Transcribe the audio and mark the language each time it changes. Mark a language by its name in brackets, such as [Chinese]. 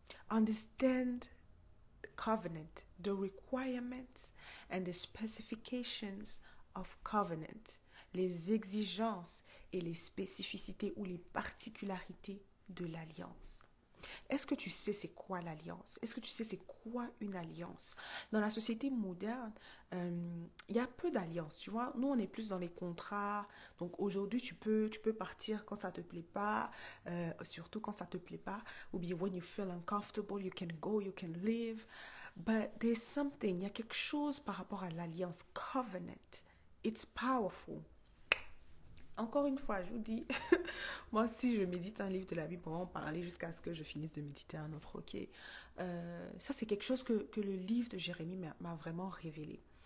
[English] Understand the covenant, the requirements and the specifications of covenant, les exigences et les spécificités ou les particularités de l'alliance. [French] Est-ce que tu sais c'est quoi l'alliance? Est-ce que tu sais c'est quoi une alliance? Dans la société moderne, il y a peu d'alliances, tu vois. Nous, on est plus dans les contrats. Donc aujourd'hui, tu peux partir quand ça te plaît pas, surtout quand ça te plaît pas. [English] Ou bien when you feel uncomfortable, you can go, you can leave. [French] But there's something, il y a quelque chose par rapport à l'alliance covenant. It's powerful. Encore une fois, je vous dis, moi, si je médite un livre de la Bible, on va en parler jusqu'à ce que je finisse de méditer un autre, ok? Ça, c'est quelque chose que le livre de Jérémie m'a vraiment révélé.